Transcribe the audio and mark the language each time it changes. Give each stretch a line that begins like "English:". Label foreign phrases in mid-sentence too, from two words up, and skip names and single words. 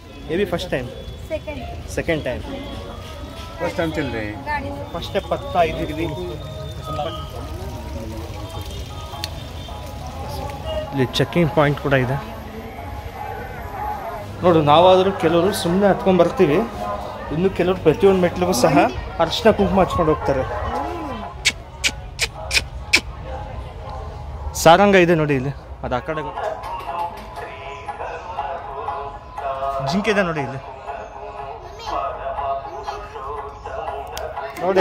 Hindi: ये भी
English: first time second time
Hindi: चल रहे हैं
English: first step
Hindi: पत्ता इधर
Kannada: ಇಲ್ಲಿ
English: checking point
Kannada: ಕೂಡ ಇದೆ ನೋಡು. ನಾವಾದರೂ ಕೆಲವರು ಸುಮ್ಮನೆ ಹತ್ಕೊಂಡು ಬರ್ತೀವಿ, ಇನ್ನು ಕೆಲವರು ಪ್ರತಿಯೊಂದು ಮೆಟ್ಲಿಗೂ ಸಹ ಅರಿಶಿನ ಕುಂಕುಮ ಹಚ್ಕೊಂಡು ಹೋಗ್ತಾರೆ. ಸಾರಂಗ ಇದೆ ನೋಡಿ ಇಲ್ಲಿ, ಅದು ಆ ಕಡೆ ಜಿಂಕೆ ಇದೆ ನೋಡಿ ಇಲ್ಲಿ ನೋಡಿ.